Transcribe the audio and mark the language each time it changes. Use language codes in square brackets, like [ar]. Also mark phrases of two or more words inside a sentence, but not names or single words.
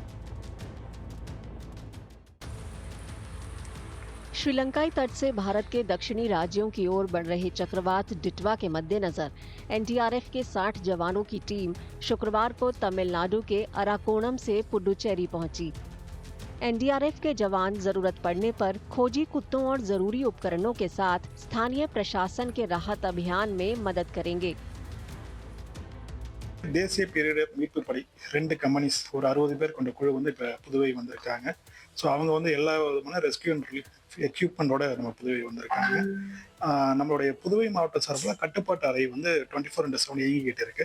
[hi] श्रीलंकाई तट से भारत के दक्षिणी राज्यों की ओर बढ़ रहे चक्रवात डिटवा के मद्देनजर एनडीआरएफ के 60 जवानों की टीम शुक्रवार को तमिलनाडु के अराकोणम से पुडुचेरी पहुंची। एनडीआरएफ के जवान जरूरत पड़ने पर खोजी कुत्तों और जरूरी उपकरणों के साथ स्थानीय प्रशासन के राहत अभियान में मदद करेंगे। [ta] தேசிய பேரிடர் மீட்பு படை 2 கம்பெனிஸ் ஒரு 60 பேர் கொண்ட குழு வந்து இப்போ புதுவை வந்திருக்காங்க. ஸோ அவங்க வந்து எல்லா விதமான [en] rescue and relief equipment [ta] நம்ம புதுவை வந்திருக்காங்க. நம்மளுடைய புதுவை மாவட்ட சார்பில் கட்டுப்பாட்டு அறை வந்து 24/7 இயங்கிக்கிட்டு இருக்கு.